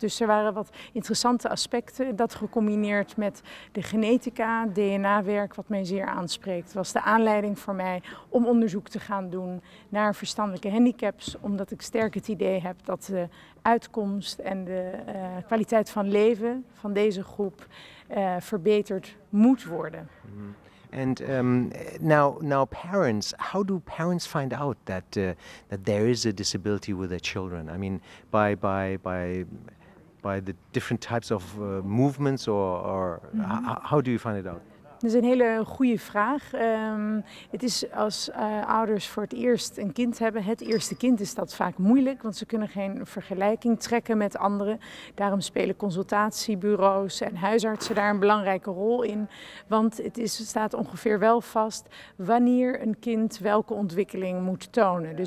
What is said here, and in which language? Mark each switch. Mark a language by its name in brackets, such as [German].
[Dutch] Dus er waren wat interessante aspecten. Dat gecombineerd met de genetica, DNA-werk, wat mij zeer aanspreekt, was de aanleiding voor mij om onderzoek te gaan doen naar verstandelijke handicaps, omdat ik sterk het idee heb dat de uitkomst en de kwaliteit van leven van deze groep verbeterd moet worden. [English] And now parents, how do parents find out that there is a disability with their children? I mean, by the different types of movements, or how do you find it out? [Dutch] Dat is een hele goede vraag. Het is als ouders voor het eerst een kind hebben, het eerste kind, is dat vaak moeilijk, want ze kunnen geen vergelijking trekken met anderen. Daarom spelen consultatiebureaus en huisartsen daar een belangrijke rol in. Want het staat ongeveer wel vast wanneer een kind welke ontwikkeling moet tonen.